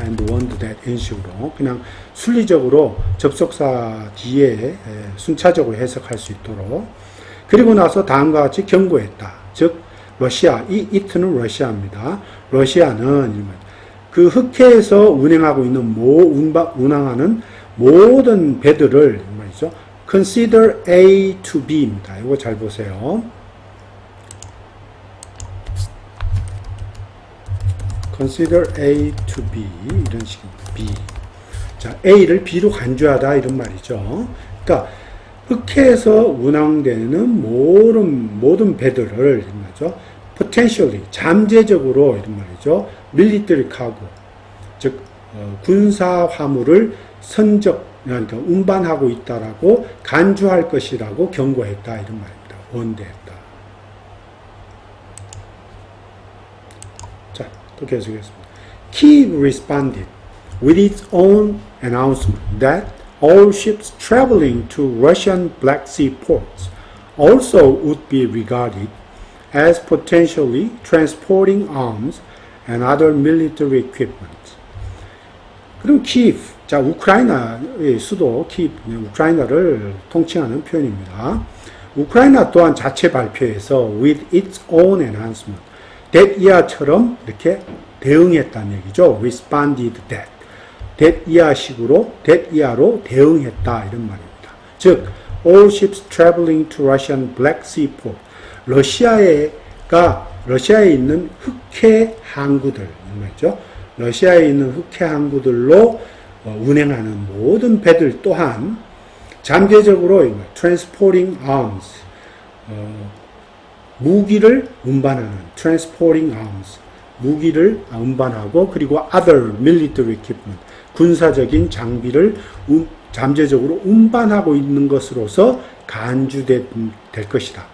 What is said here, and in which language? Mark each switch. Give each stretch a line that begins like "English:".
English: and warned that
Korean: 이런 식으로 그냥 순리적으로 접속사 뒤에 순차적으로 해석할 수 있도록. 그리고 나서 다음과 같이 경고했다. 즉 러시아, 이 it는 러시아입니다. 러시아는 그 흑해에서 운행하고 있는 운항하는 모든 배들을 말이죠.
English: consider A to B입니다.
Korean: 이거 잘 보세요.
English: consider A to B
Korean: 이런 식입니다.
English: B.
Korean: 자, A를 B로 간주하다 이런 말이죠. 그러니까 흑해에서 운항되는 모든 배들을 이런 말이죠. potentially 잠재적으로 이런 말이죠.
English: military cargo
Korean: 즉 군사 화물을 그러니까 운반하고 있다라고 간주할 것이라고 경고했다 이런 말입니다. 원대했다. 자, 또 계속했습니다.
English: Kyiv responded with its own announcement that all ships traveling to Russian Black Sea ports also would be regarded as potentially transporting arms and other military equipment.
Korean: 그럼 키이브, 자, 우크라이나의 수도 키이브, 우크라이나를 통칭하는 표현입니다. 우크라이나 또한 자체 발표에서
English: with its own announcement, that year
Korean: 처럼 이렇게 대응했다는 얘기죠.
English: responded that. that year
Korean: 식으로, that year로 대응했다 이런 말입니다.
English: 즉, all ships traveling to Russian Black Sea port,
Korean: 러시아에 있는 흑해 항구들, 말이죠. 러시아에 있는 흑해 항구들로 운행하는 모든 배들 또한 잠재적으로
English: transporting arms,
Korean: 무기를 운반하는 transporting arms, 무기를 운반하고 그리고
English: other military equipment,
Korean: 군사적인 장비를 잠재적으로 운반하고 있는 것으로서 간주될 것이다.